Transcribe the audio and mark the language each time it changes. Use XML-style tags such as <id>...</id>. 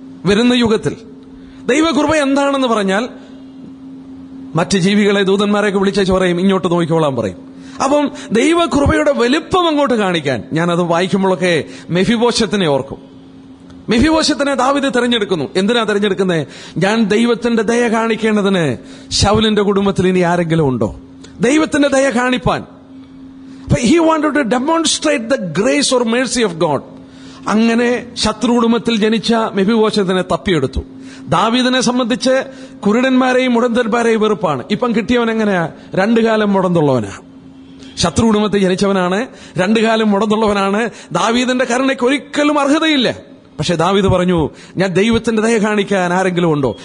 <ml>വരുന്ന യുഗത്തിൽ ദൈവകൃപ എന്താണെന്ന് പറഞ്ഞാൽ മറ്റ് ജീവികളെ ദൂതന്മാരെയൊക്കെ വിളിച്ചു പറയും, ഇങ്ങോട്ട് നോക്കിക്കോളാൻ പറയും. അപ്പം ദൈവകൃപയുടെ വലിപ്പം അങ്ങോട്ട് കാണിക്കാൻ ഞാനത് വായിക്കുമ്പോഴൊക്കെ മെഫിബോശത്തിനെ ഓർക്കും. മെഫിബോശത്തിനെ ദാവീദ് തെരഞ്ഞെടുക്കുന്നു. എന്തിനാ തെരഞ്ഞെടുക്കുന്നത്? ഞാൻ ദൈവത്തിന്റെ ദയ കാണിക്കേണ്ടതിന് ശൗലിന്റെ കുടുംബത്തിൽ ഇനി ആരെങ്കിലും ഉണ്ടോ? ദൈവത്തിന്റെ ദയ കാണിപ്പാൻ.</ml> <en>He wanted to demonstrate the grace or mercy of God.</en> <ml>അങ്ങനെ ശത്രു കുടുംബത്തിൽ ജനിച്ച മെഫിബോശത്തിനെ തപ്പിയെടുത്തു. ദാവീദിനെ സംബന്ധിച്ച് കുരുടന്മാരെയും മുടന്തന്മാരെയും വെറുപ്പാണ്. ഇപ്പം കിട്ടിയവൻ എങ്ങനെയാ? 2 കാലം മുടന്തുള്ളവനാ. ശത്രു കുടുംബത്തിൽ ജനിച്ചവനാണ്, 2 കാലം മുടന്തുള്ളവനാണ്. ദാവീദിന്റെ കരുണയ്ക്ക് ഒരിക്കലും അർഹതയില്ല. പക്ഷെ ദാവീദ് പറഞ്ഞു, ഞാൻ ദൈവത്തിന്റെ ദയ കാണിക്കാൻ ആരെങ്കിലും ഉണ്ടോ?</ml>